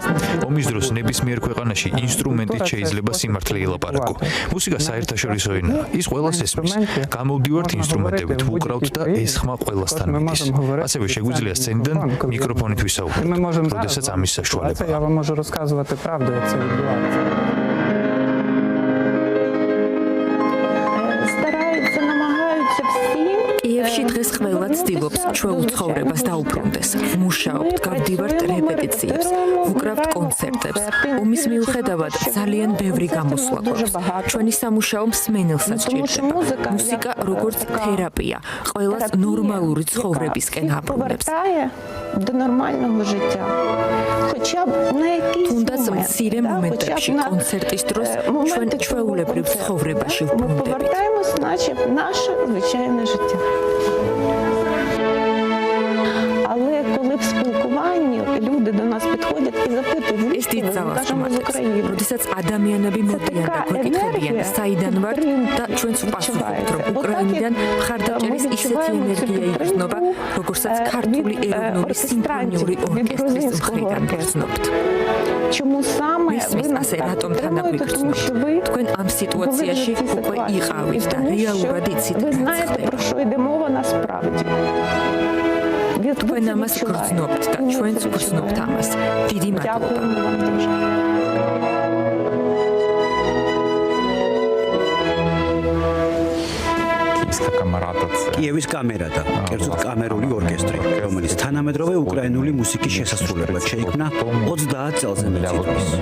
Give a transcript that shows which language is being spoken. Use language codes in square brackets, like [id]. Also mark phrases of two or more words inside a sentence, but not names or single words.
[ka] ომის დროს ნებისმიერ ქვეყანაში ინსტრუმენტით შეიძლება სიმართლე ილაპარაკო. მუსიკა საერთაშორისო ენაა, ის ყველას ესმის. გამოვდივართ ინსტრუმენტებით, ვუკრავთ და ეს ხმა ყველასთან მიდის. ასევე შეგვიძლია სცენიდან მიკროფონით ვისაუბროთ, როდესაც ამის საშუალება. [uk] я вам можу розказувати правду, як це відбувається. Стараються, намагаються всі. [ka] კიევში დღეს ყველა ცდილობს ჩვეულ ცხოვრებას დაუბრუნდეს. მუშაობთ, გავდივართ რეპეტიციებს, ვუკრავთ კონცერტებს. ომის მიუხედავად ძალიან ბევრი გამოსვლა გვაქვს. ჩვენი სამუშაო მსმენელსაც ჭირდება. მუსიკა როგორც თერაპია, ყველას ნორმალური ცხოვრებისკენ აბრუნებს. [uk] Повертає до нормального життя. Хоча б на якийсь [ka] თუნდაც [uk] момент, [ka] მცირე [uk] да, [ka] მომენტებში, [uk] хоча б на, [ka] კონცერტის დროს [uk] моменти, [ka] ჩვენ [uk] коли [ka] ჩვეულებრივ [uk] це [ka] ცხოვრებაში [uk] Ми [ka] ვბრუნდებით. [uk] повертаємось, наче в наше звичайне життя. Але коли в спілкуванні люди до нас підходять і запитують, [ka] ეს [uk] звідки [ka] დიდ [uk] ви, ми [ka] ძალას [uk] кажемо з [ka] უმატებს. [uk] України. [ka] როდესაც ადამიანები მოდიან და გვეკითხებიან, საიდან ვართ და ჩვენს ვპასუხობთ, რომ უკრაინიდან მხარდაჭერის ისეთი ენერგია იგრძნობა, როგორცაც ქართული ეროვნული სიმფონიური ორკესტრის მხრიდან გრძნობთ. [uk] Чому саме ви [ka] მისმის [uk] нас [ka] ასე [uk] так [ka] რატომ [uk] підтримуєте? Тому що ви [ka] თქვენ ამ სიტუაციაში უკვე იყავით და რეალურად იცით, [uk] ви [ka] რაც [uk] знаєте, [ka] ხდება. [uk] про що йде мова насправді. [ka] თქვენ ამას გრძნობთ და ჩვენც გრძნობთ ამას. დიდი მადლობა. კიევის კამერა და კერძოდ კამერული ორკესტრი, რომელიც თანამედროვე უკრაინული მუსიკის შესასრულებლად შეიქმნა 30 წელზე მეტ წინ.